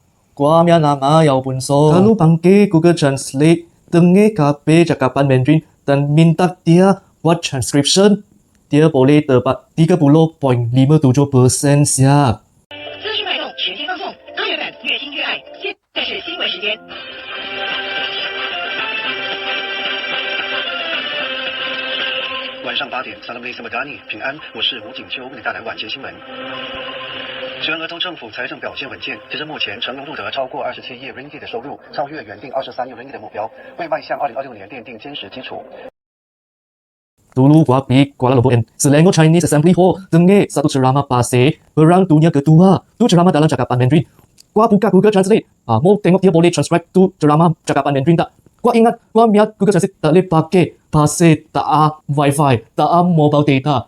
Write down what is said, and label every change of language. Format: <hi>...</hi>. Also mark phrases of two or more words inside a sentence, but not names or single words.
<ms>Gua punya nama Yao Bunso. Kalau pakai Google Translate, dengar KB cakapan Mandarin dan minta dia buat transcription, dia boleh dapat 30.57% siap.</ms> <zh>资讯脉动，全天放送，2月份越听越爱。现在是新闻时间。晚上8点 ，</zh> <ms>Assalamualaikum Madani，</ms> <zh>平安，我是吴景秋，为你带来晚间新闻。虽然俄中政府财政表现稳健，截至目前成功录得超过27亿 ringgit 的收入，超越原定23亿 ringgit 的目标，为迈向2026年奠定坚实基础。</zh> <ms>Dulu gua pergi Kuala Lumpur and Selangor Chinese Assembly Hall dengar satu ceramah pasir Perang Dunia Kedua. Tu ceramah dalam cakapan Mandarin. Gua buka Google Translate. Mau tengok dia boleh transcribe tu ceramah cakapan Mandarin tak? Gua ingat gua lihat Google Translate tak boleh pakai pasir, tak ada wifi, tak ada mobile data.</ms>